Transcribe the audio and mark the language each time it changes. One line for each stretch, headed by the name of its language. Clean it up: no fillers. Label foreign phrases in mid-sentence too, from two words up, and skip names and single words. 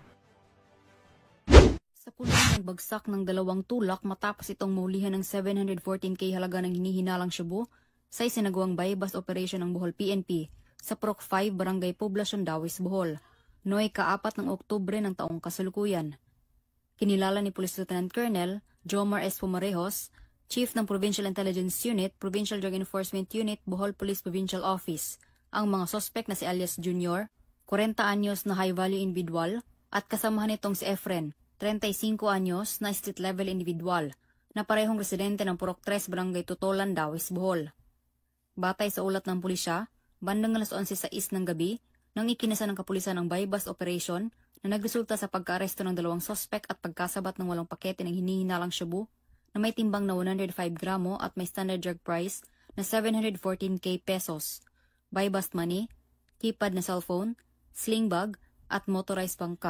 Filipino: Sa kulungan nagbagsak ng dalawang tulak matapos itong maulihan ng 714K halaga ng hinihinalang Shabu sa isinagawang
English: bypass operation
Filipino: ng Bohol PNP sa Proc 5 Barangay Poblacion, Dawis, Bohol. Noy ka-4 ng Oktubre ng taong kasalukuyan. Kinilala ni Police Lieutenant Colonel Jomar S. Pumarejos, Chief ng Provincial Intelligence Unit, Provincial Drug Enforcement Unit, Bohol Police Provincial Office, ang mga sospek na si alias Junior, 40 anyos na
English: high-value individual,
Filipino: at kasamahan nitong si Efren, 35 anyos na
English: street-level individual,
Filipino: na parehong residente ng Purok 3 Barangay Tutolan, Dawis, Bohol. Batay sa ulat ng pulisya, bandang alas 11:06 ng gabi, nang ikinasa ng kapulisan ang
English: bypass operation
Filipino: na nagresulta sa pagkaaresto ng dalawang sospek at pagkasabat ng 8 pakete ng hinihinalang shabu na may timbang na 105 gramo at may
English: standard drug price
Filipino: na 714K pesos,
English: bypass money,
Filipino: keypad na cellphone,
English: sling bag
Filipino: at motorized bangka.